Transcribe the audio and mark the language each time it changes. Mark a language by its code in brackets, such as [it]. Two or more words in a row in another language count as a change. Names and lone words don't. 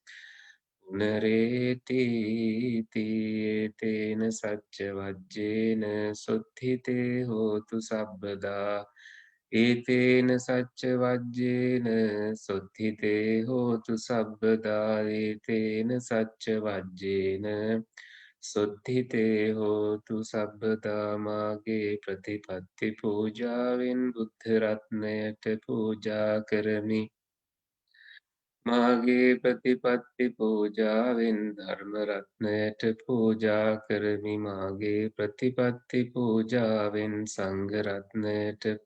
[pi] පුනරේතිතේන සච්ච වජ්ජේන සොත්හිතේ හෝතු සබ්බදා ඒතේන සච්ච වජ්ජේන සොත්හිතේ හෝතු සබ්බදා ඒතේන සච්ච වජ්ජේන සොත්හිතේ හෝතු සබ්බදා [si] මාගේ ප්‍රතිපත්ති පූජාවෙන් බුද්ධ රත්නයට පූජා කරමි මාගේ ප්‍රතිපත්ති පූජාවෙන් ධර්ම රත්නයට පූජා කරමි මාගේ ප්‍රතිපත්ති පූජාවෙන් සංඝ රත්නයට